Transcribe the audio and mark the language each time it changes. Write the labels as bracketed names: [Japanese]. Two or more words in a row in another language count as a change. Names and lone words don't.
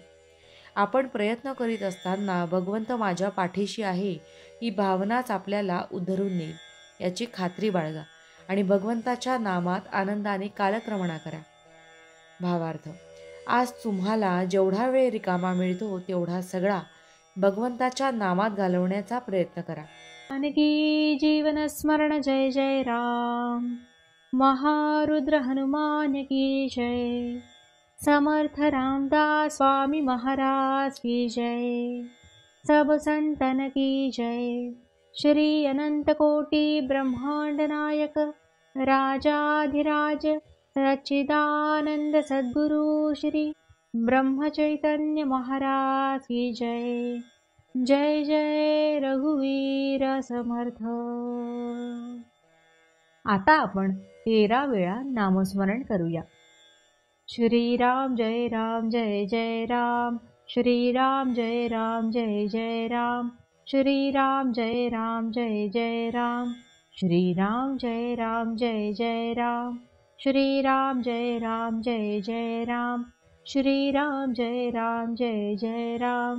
[Marathi] आपण प्रयत्न करीत असताना भगवंत माझ्या पाठीशी आहे ही भावनाच आपल्याला उद्धरून नेईल याची खात्री बाळगा आणि भगवंताच्या नामात आनंदाने कालक्रमणा करा. भावार्थ, आज तुम्हाला जेवढा वेळ रिकामा मिळतो तेवढा सगळा भगवंताच्या नामात घालवण्याचा प्रयत्न करा. जानकी जीवन स्मरण जय जय राम. [Hindi] महारुद्र हनुमान की जय. समर्थ रामदास स्वामी महाराज की जय. सब संतन की जय. श्री अनंत कोटि ब्रह्मांड नायक राजाधिराज सच्चिदानंद सद्गुरु श्री ब्रह्म चैतन्य महाराज की जय. [Marathi] जय जय रघुवीर समर्थ. आता आपण 13 वेळा नामस्मरण करूया. श्रीराम जय राम जय जय राम. श्रीराम जय राम जय जय राम. श्रीराम जय राम जय जय राम. श्रीराम जय राम जय जय राम. श्रीराम जय राम जय जय राम. श्रीराम जय राम जय जय राम.